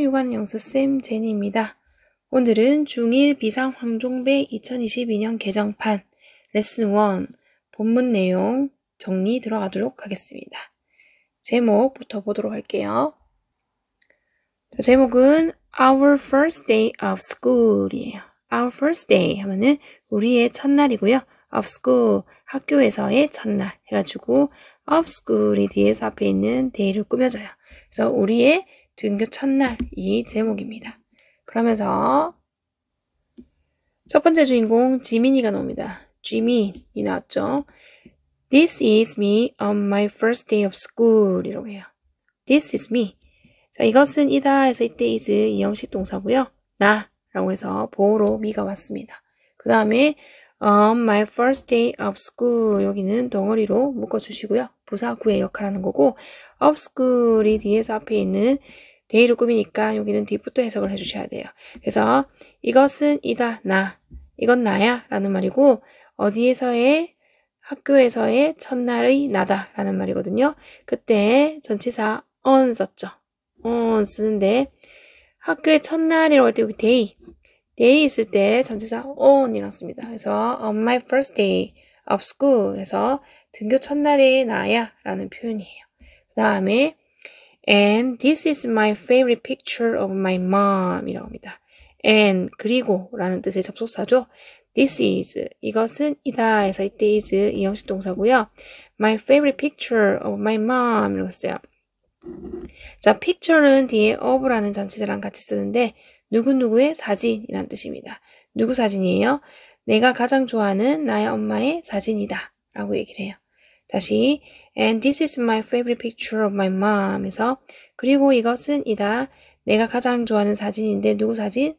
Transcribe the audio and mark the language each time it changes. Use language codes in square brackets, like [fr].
[ko] 육아는 영수쌤 제니입니다. 오늘은 중1 비상 황종배 2022년 개정판 레슨 1 본문 내용 정리 들어가도록 하겠습니다. 제목부터 보도록 할게요. 자, 제목은 [en] Our first day of school이에요. Our first day [ko] 하면은 우리의 첫날이고요. of school 학교에서의 첫날 해가지고 of school이 뒤에서 앞에 있는 day를 꾸며줘요. 그래서 우리의 등교 첫날 이 제목입니다. 그러면서 첫 번째 주인공 지민이가 나옵니다. 지민이 나왔죠. [en] This is me on my first day of school [ko] 이라고 해요. [en] This is me. [ko] 자, 이것은 이다 해서 이때 is 이형식 동사고요. 나라고 해서 보호로 me가 왔습니다. 그 다음에 [en] on my first day of school [ko] 여기는 덩어리로 묶어주시고요. 부사 구의 역할하는 거고 of school이 뒤에서 앞에 있는 day를 꾸미니까 여기는 뒤부터 해석을 해주셔야 돼요. 그래서 이것은 이다, 나. 이건 나야 라는 말이고 어디에서의 학교에서의 첫날의 나다 라는 말이거든요. 그때 전치사 on 썼죠. on 쓰는데 학교의 첫날이라고 할 때 여기 day 있을 때 전치사 on이라고 씁니다. 그래서 [en] on my first day of school [ko] 해서 등교 첫날의 나야 라는 표현이에요. 그 다음에 [en] and this is my favorite picture of my mom [ko] 이라고 합니다. and 그리고 라는 뜻의 접속사죠. this is 이것은 이다 해서 이때 is 이형식 동사고요. [en] my favorite picture of my mom [ko] 이라고 써요. 자, picture는 뒤에 of라는 전치사랑 같이 쓰는데 누구누구의 사진이란 뜻입니다. 누구 사진이에요? 내가 가장 좋아하는 나의 엄마의 사진이다 라고 얘기를 해요. 다시 [en] and this is my favorite picture of my mom [ko] 에서 그리고 이것은 이다 내가 가장 좋아하는 사진인데 누구 사진?